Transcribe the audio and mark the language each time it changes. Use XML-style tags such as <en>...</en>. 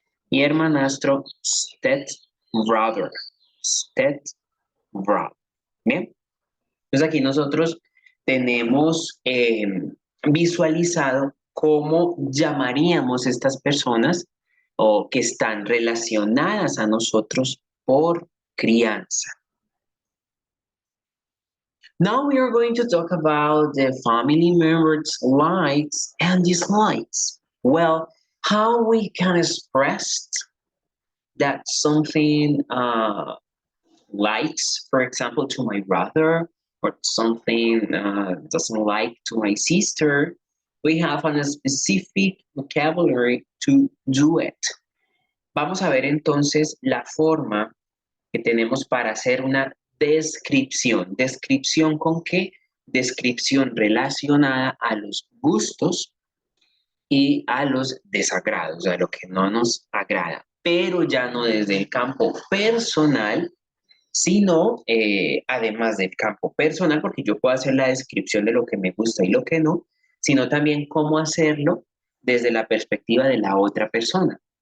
<es>Y hermanastro, stepbrother, stepbrother. Bien. Entonces aquí nosotros tenemos visualizado cómo llamaríamos estas personas o que están relacionadas a nosotros por crianza.</es> <en>Now we are going to talk about the family members' likes and dislikes. Well, how we can express that something likes, for example, to my brother, or something doesn't like to my sister, we have a specific vocabulary to do it.</en> <es>Vamos a ver entonces la forma que tenemos para hacer una descripción. ¿Descripción con qué? Descripción relacionada a los gustos y a los desagrados, a lo que no nos agrada, pero ya no desde el campo personal, sino además del campo personal, porque yo puedo hacer la descripción de lo que me gusta y lo que no, sino también cómo hacerlo desde la perspectiva de la otra persona.</es>